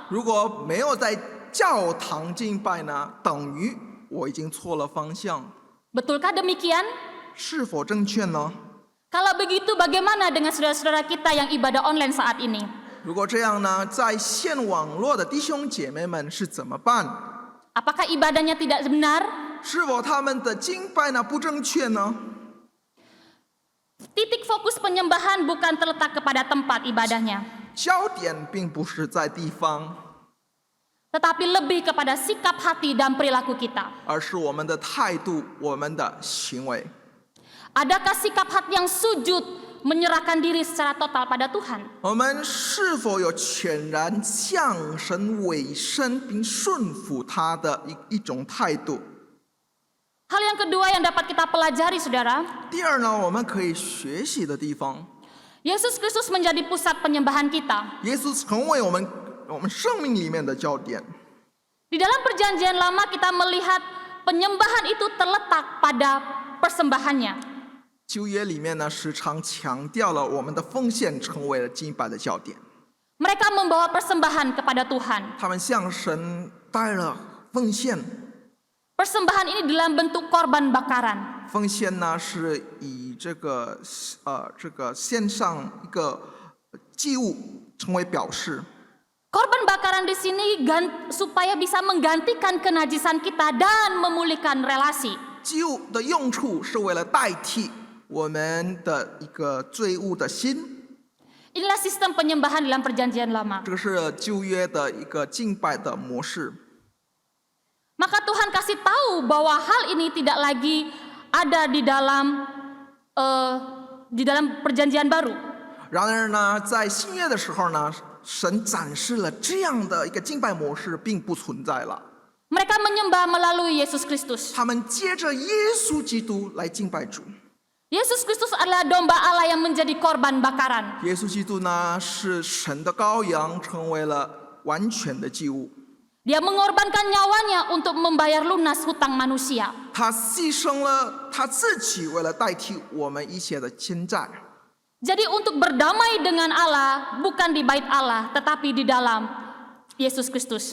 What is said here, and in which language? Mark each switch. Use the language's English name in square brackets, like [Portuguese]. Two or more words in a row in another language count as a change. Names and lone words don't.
[Chinese] 如果没有在教堂敬拜呢，等于我已经错了方向， [Indonesian] Betulkah demikian? [Chinese] 是否正确呢？ [Indonesian] Kalau begitu bagaimana dengan saudara-saudara kita yang ibadah online saat ini? [Chinese] 如果这样呢，在线网络的弟兄姐妹们是怎么办？ [Indonesian] Apakah ibadahnya tidak benar? [Chinese] 是否他们的敬拜呢不正确呢？ [Indonesian] Titik fokus penyembahan bukan terletak kepada tempat ibadahnya, [Chinese] 焦点并不是在地方， [Indonesian] tetapi lebih kepada sikap hati dan perilaku kita. [Chinese] 而是我们的态度、我们的行为。 [Indonesian] Adakah sikap hati yang sujud menyerahkan diri secara total pada Tuhan? [Chinese] 我们是否有全然向神委身并顺服他的一种态度？ [Indonesian] Hal yang kedua yang dapat kita pelajari, saudara, [Chinese] 第二呢，我们可以学习的地方， [Indonesian] Yesus Kristus menjadi pusat penyembahan kita. [Chinese] 耶稣成为我们生命里面的焦点。 [Indonesian] Di dalam perjanjian lama kita melihat penyembahan itu terletak pada persembahannya. [Chinese] 旧约里面呢，时常强调了我们的奉献成为了敬拜的焦点。 [Indonesian] Mereka membawa persembahan kepada Tuhan. [Chinese] 他们向神带了奉献， [Indonesian] Persembahan ini dalam bentuk korban bakaran. [Chinese] 奉献呢是以这个献上一个祭物成为表示。 [Indonesian] Korban bakaran di sini supaya bisa menggantikan kenajisan kita dan memulihkan relasi. [Chinese] 祭物的用处是为了代替我们的一个罪恶的心， [Indonesian] Inilah sistem penyembahan dalam perjanjian lama. [Chinese] 这个是旧约的一个敬拜的模式。 [Indonesian] Maka Tuhan kasih tahu bahwa hal ini tidak lagi ada di dalam perjanjian baru. [Chinese] 然而呢，在新约的时候呢，神展示了这样的一个敬拜模式并不存在了。 [Indonesian] Mereka menyembah melalui Yesus Kristus. [Chinese] 他们接着耶稣基督来敬拜主。 [Indonesian] Yesus Kristus adalah domba Allah yang menjadi korban bakaran. [Chinese] 耶稣基督呢是神的羔羊，成为了完全的祭物。 [Indonesian] Dia mengorbankan nyawanya untuk membayar lunas hutang manusia. [Chinese] 他牺牲了他自己，为了代替我们一切的欠债。 [Indonesian] Jadi untuk berdamai dengan Allah bukan di bait Allah tetapi di dalam Yesus Kristus.